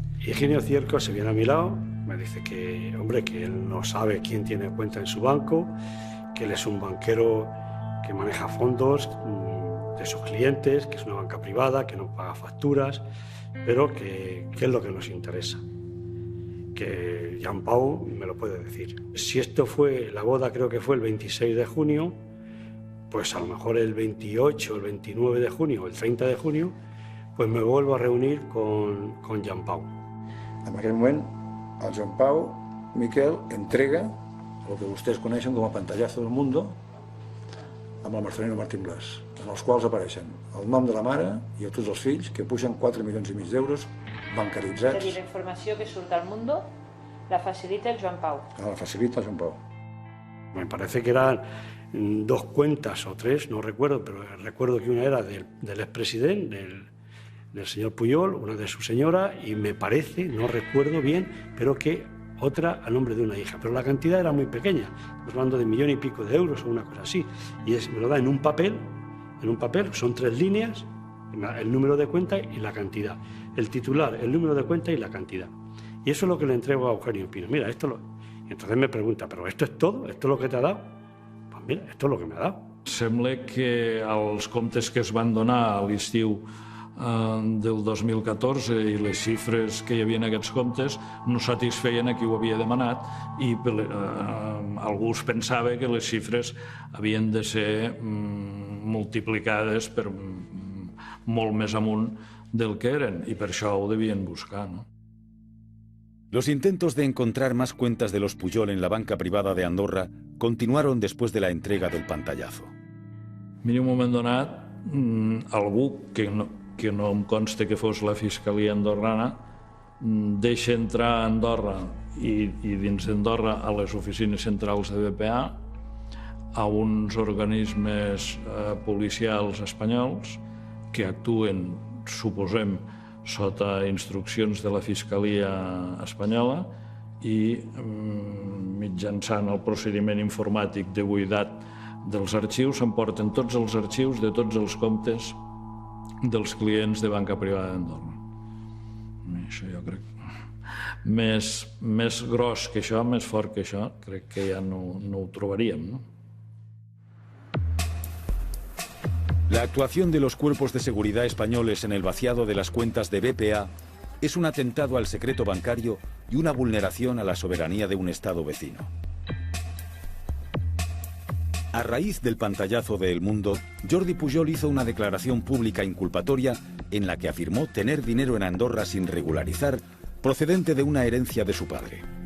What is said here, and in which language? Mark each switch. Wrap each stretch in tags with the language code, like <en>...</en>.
<es>Higinio Cierco se viene a mi lado, me dice que, hombre, que él no sabe quién tiene cuenta en su banco, que él es un banquero que maneja fondos de sus clientes, que es una banca privada, que no paga facturas, pero que es lo que nos interesa. Que Jean Pau me lo puede decir. Si esto fue, la boda creo que fue el 26 de junio, pues a lo mejor el 28, el 29 de junio o el 30 de junio, pues me vuelvo a reunir con Jean Pau.</es> <ca>En aquell moment, el Jean Pau, Miquel, entrega el que vostès coneixen com a pantallazo del mundo amb el Marcelino Martín Blas, en els quals apareixen el nom de la mare i tots els fills, que pugen 4,5 milions d'euros bancaritzats. És a dir, la informació que surt al mundo la facilita el Joan Pau. La facilita el Joan Pau.</ca> <es>Me parece que eran 2 cuentas o 3, no recuerdo, pero recuerdo que una era del expresidente, del señor Pujol, una de su señora, y me parece, no recuerdo bien, pero que otra a nombre de una hija. Pero la cantidad era muy pequeña, estamos hablando de 1,5 millones de euros o una cosa así. Y me lo da en un papel, son 3 líneas, el número de cuenta y la cantidad. El titular, el número de cuenta y la cantidad. Y eso es lo que le entrego a Eugenio Pino. Mira, Y entonces me pregunta, ¿pero esto es todo? ¿Esto es lo que te ha dado? Pues mira, esto es lo que me ha dado.</es> <ca>Sembla que els comptes que es van donar a l'estiu del 2014 i les xifres que hi havia en aquests comptes no satisfeien a qui ho havia demanat i algú pensava que les xifres havien de ser multiplicades per molt més amunt del que eren i per això ho devien buscar, no?</ca> <es>Los intentos de encontrar más cuentas de los Pujol en la banca privada de Andorra continuaron después de la entrega del pantallazo.</es> <ca>Mira, un moment donat, algú que no em consta que fos la Fiscalia andorrana deixa entrar a Andorra i dins d'Andorra a les oficines centrals de BPA a uns organismes policials espanyols que actuen, suposem, sota instruccions de la Fiscalia espanyola i mitjançant el procediment informàtic de buidat dels arxius s'emporten tots els arxius de tots els comptes dels clients de banca privada d'Andorra. Això jo crec més gros que això, més fort que això, crec que ja no ho trobaríem, no?</ca> <es>La actuación de los cuerpos de seguridad españoles en el vaciado de las cuentas de BPA es un atentado al secreto bancario y una vulneración a la soberanía de un Estado vecino. A raíz del pantallazo de El Mundo, Jordi Pujol hizo una declaración pública inculpatoria en la que afirmó tener dinero en Andorra sin regularizar, procedente de una herencia de su padre.</es>